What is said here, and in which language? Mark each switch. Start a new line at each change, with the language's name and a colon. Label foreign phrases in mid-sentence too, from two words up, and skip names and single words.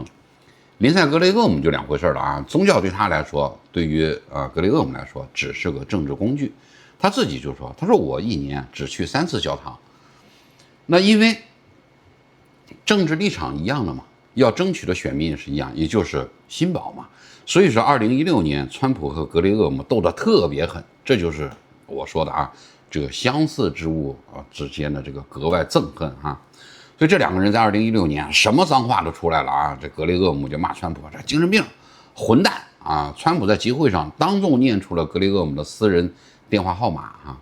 Chinese: 林赛·格雷厄姆就2回事了啊，宗教對他來說，對於格雷厄姆來說只是個政治工具。他自己就說，他說我1年只去3次教堂。那因為政治立場一樣的嘛，要爭取的選民也是一樣，也就是新保嘛。所以說2016年川普和格雷厄姆鬥得特別狠，這就是我說的啊，這個相似之物之間的這個格外憎恨啊。所以這2個人在2016年什麼髒話都出來了啊！這格雷厄姆就罵川普這精神病、混蛋啊！川普在集會上當众念出了格雷厄姆的私人電話號碼啊。